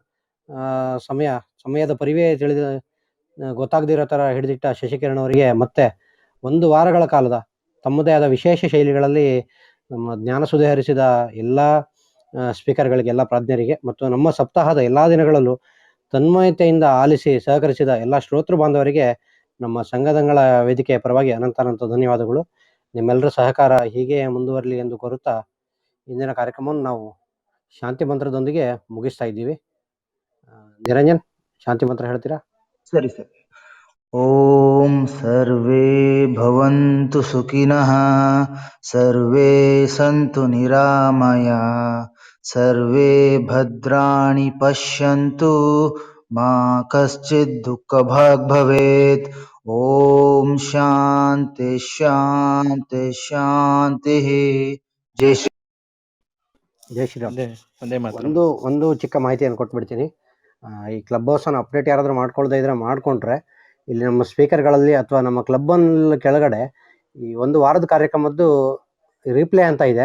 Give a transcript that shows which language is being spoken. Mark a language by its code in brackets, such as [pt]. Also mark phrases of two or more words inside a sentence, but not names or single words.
[kn] ಸಮಯದ ಪರಿವೇ ಗೊತ್ತಾಗದಿರೋ ಥರ ಹಿಡಿದಿಟ್ಟ ಶಶಿಕಿರಣ್ ಅವರಿಗೆ ಮತ್ತೆ 1 ವಾರಗಳ ಕಾಲದ ತಮ್ಮದೇ ಆದ ವಿಶೇಷ ಶೈಲಿಗಳಲ್ಲಿ ನಮ್ಮ ಜ್ಞಾನಸುಧೆ ಹರಿಸಿದ ಎಲ್ಲ ಸ್ಪೀಕರ್ಗಳಿಗೆ, ಎಲ್ಲ ಪ್ರಾಜ್ಞರಿಗೆ ಮತ್ತು ನಮ್ಮ ಸಪ್ತಾಹದ ಎಲ್ಲ ದಿನಗಳಲ್ಲೂ ತನ್ಮಯತೆಯಿಂದ ಆಲಿಸಿ ಸಹಕರಿಸಿದ ಎಲ್ಲ ಶ್ರೋತೃ ಬಾಂಧವರಿಗೆ ನಮ್ಮ ಸಂಘದಂಗಳ ವೇದಿಕೆಯ ಪರವಾಗಿ ಅನಂತ ಧನ್ಯವಾದಗಳು. ನಿಮ್ಮೆಲ್ಲರ ಸಹಕಾರ ಹೀಗೆ ಮುಂದುವರಲಿ ಎಂದು ಕೋರುತ್ತಾ ಇಂದಿನ ಕಾರ್ಯಕ್ರಮವನ್ನು ನಾವು ಶಾಂತಿ ಮಂತ್ರದೊಂದಿಗೆ ಮುಗಿಸ್ತಾ ಇದ್ದೀವಿ. ನಿರಂಜನ್, ಶಾಂತಿ ಮಂತ್ರ ಹೇಳ್ತೀರಾ? ಸರಿ. [sa] ಓಂ ಸರ್ವೇ ಭವಂತು ಸುಖಿನಃ, ಸರ್ವೇ ಸಂತು ನಿರಾಮಯ, ಸರ್ವೇ ಭದ್ರಾಣಿ ಪಶ್ಯಂತು, ಮಾ ಕಶ್ಚಿತ್ ದುಃಖಭಾಗ್ ಭವೇತ್. ಓಂ ಶಾಂತಿ ಶಾಂತಿ ಶಾಂತಿ. [kn] ಜೈ ಶ್ರೀ. ಜೈ ಶ್ರೀರಾಮ್. ಒಂದೇ ಮಾತ್ರ ಒಂದು ಚಿಕ್ಕ ಮಾಹಿತಿಯನ್ನು ಕೊಟ್ಬಿಡ್ತೀನಿ. ಈ ಕ್ಲಬ್ ಹೌಸನ್ನು ಅಪ್ಡೇಟ್ ಯಾರಾದರೂ ಮಾಡ್ಕೊಳ್ತಾ ಇದ್ರೆ ಮಾಡಿಕೊಂಡ್ರೆ, ಇಲ್ಲಿ ನಮ್ಮ ಸ್ಪೀಕರ್ಗಳಲ್ಲಿ ಅಥವಾ ನಮ್ಮ ಕ್ಲಬ್ಬಲ್ಲಿ ಕೆಳಗಡೆ ಈ 1 ವಾರದ ಕಾರ್ಯಕ್ರಮದ್ದು ರಿಪ್ಲೇ ಅಂತ ಇದೆ.